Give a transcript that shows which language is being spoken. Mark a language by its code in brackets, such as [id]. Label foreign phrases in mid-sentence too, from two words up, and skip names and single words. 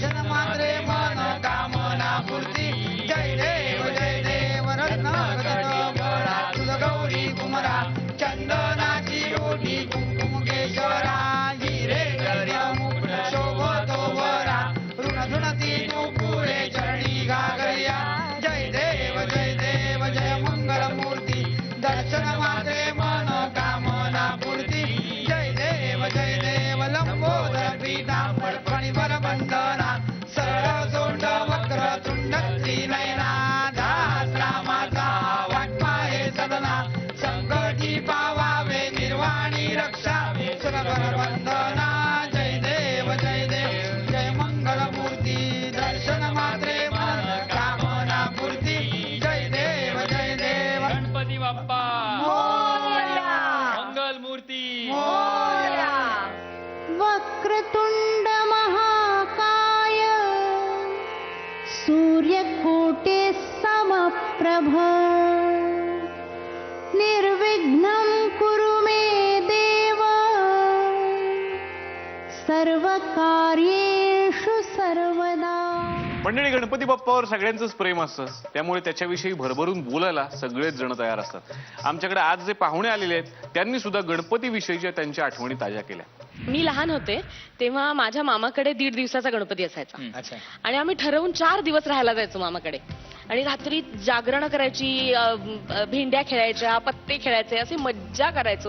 [mr] जन मात्रे मन कामना पूर्ती जय देव रत्न गगन बळा तुझ गौरी कुमरा चंदनाची ओटी कुंकुम केशरा हिरे गऱ्या मुकुट शोभतो वरा ऋण झुणती पुरे चरणी गागर्या जय देव जय मंगल मूर्ती दर्शन मात्रे मन कामना पूर्ती जय देव लंबोदर पीतांबर फणीवर बंधना सरळ सोंड वक्र तुंड त्रिनयना दास रामाचा वाटपा हे सदना संकटी पावावे निर्वाणी रक्षावे सुरवर वंदना जय देव जय मंगल मूर्ती दर्शन मात्रे मन कामना पूर्ती जय देव गणपती बाप्पा मोरया. मंगल मूर्ती मोरया. [sa] वक्रतुंड महाकाय सूर्यकोटे समप्रभ निर्विघ्नं कुरु मे देव सर्वकार्येषु सर्वदा. [mr] मंडळी, गणपती बाप्पावर सगळ्यांचंच प्रेम असतं, त्यामुळे त्याच्याविषयी भरभरून बोलायला सगळेच जण तयार असतात. आमच्याकडे आज जे पाहुणे आलेले आहेत त्यांनी सुद्धा गणपतीविषयीच्या त्यांच्या आठवणी ताज्या केल्या. मी लहान होते तेव्हा माझ्या मामाकडे 1.5 दिवसाचा गणपती असायचा आणि आम्ही ठरवून 4 दिवस राहायला जायचो मामाकडे आणि रात्री जागरण करायची, भेंड्या खेळायच्या, पत्ते खेळायचे, असे मज्जा करायचो.